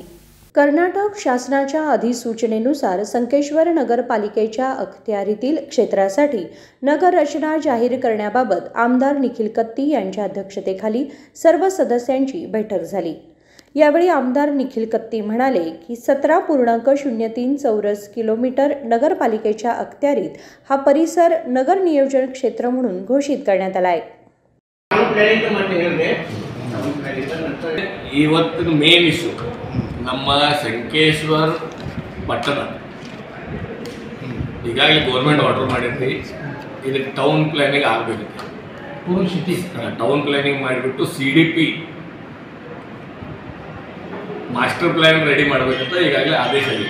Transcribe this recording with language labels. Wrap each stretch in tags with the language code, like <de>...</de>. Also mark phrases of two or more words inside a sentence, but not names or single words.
<mr>कर्नाटक शासनाच्या अधिसूचनेनुसार संकेश्वर नगरपालिकेच्या अखत्यारीतील क्षेत्रासाठी नगर रचना जाहीर करण्याबाबत आमदार निखिल कत्ती यांच्या अध्यक्षतेखाली सर्व सदस्यांची बैठक झाली. यावेळी आमदार निखिल कत्ती म्हणाले की 17.03 चौरस किलोमीटर नगरपालिकेच्या अखत्यारीत हा परिसर नगर नियोजन क्षेत्र म्हणून घोषित करण्यात आला आहे.</mr> <kn>ಇವತ್ತಿನ</kn> <en>main issue</en> <kn>ನಮ್ಮ ಸಂಕೇಶ್ವರ ಪಟ್ಟಣ ಈಗಾಗಲೇ</kn> <en>government order</en> <kn>ಮಾಡಿರ್ತೀವಿ. ಇದಕ್ಕೆ</kn> <en>town planning</en> <kn>ಆಗಬೇಕು.</kn> <en>town planning</en> <kn>ಮಾಡಿಬಿಟ್ಟು</kn> <en>CDP master plan ready</en> <kn>ಮಾಡಬೇಕಂತ ಈಗಾಗಲೇ ಆದೇಶ ಆಗಿದೆ.</kn>